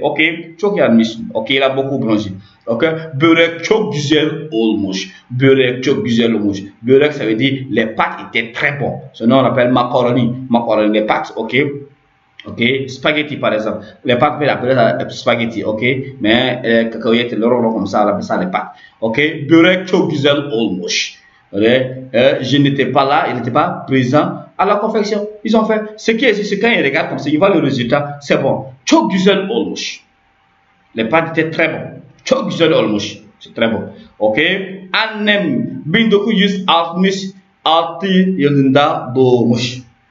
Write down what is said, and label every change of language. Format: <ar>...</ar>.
<tr>Ok. Çok yanmışsın. Ok,</tr> <fr>il a beaucoup bronzé.</fr> <tr>Ok. Börek çok güzel olmuş. Börek çok güzel olmuş.</tr> <fr>Börek, ça veut dire les pâtes étaient très bonnes. Sinon, on appelle macaroni. Macaroni, les pâtes. Ok. Ok, spaghetti par exemple. Les pâtes, on appelle ça spaghetti, ok. Mais cacahuètes, le rond comme ça, on appelle ça les pâtes.</fr> <tr>Ok, börek çok güzel olmuş.</tr> <fr>Je n'étais pas là, il n'était pas présent à la confection. Ils ont fait ce qui est, c'est quand ils regardent comme ça, ils voient le résultat, c'est bon.</fr> <tr>Çok güzel olmuş.</tr> <fr>Les pâtes étaient très bons.</fr> <tr>Çok güzel olmuş.</tr> <fr>C'est très bon.</fr> <tr>Ok. Annem 1966 yılında doğmuş.</tr>